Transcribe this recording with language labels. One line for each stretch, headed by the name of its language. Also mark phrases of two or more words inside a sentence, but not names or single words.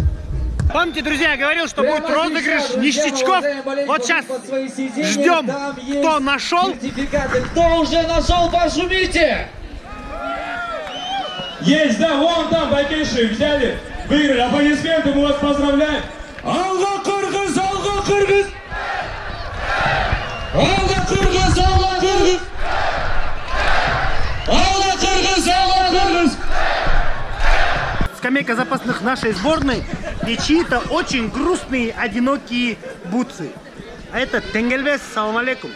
Russian: Помните, друзья, я говорил, что будет розыгрыш ништячков. Вот сейчас ждем, кто нашел. Кто уже нашел, пошумите! Есть, да, вон там Бакеши взяли, выиграли. Аплодисменты, мы вас поздравляем.
Kyrgyz: Алга Кыргыз, Алга Кыргыз! Алга Кыргыз, Алга Кыргыз! Алга Кыргыз, Алга Кыргыз!
Russian: Скамейка запасных нашей сборной и чьи-то очень грустные, одинокие бутсы. А это Тенгельбес,
Kyrgyz: салам алейкум.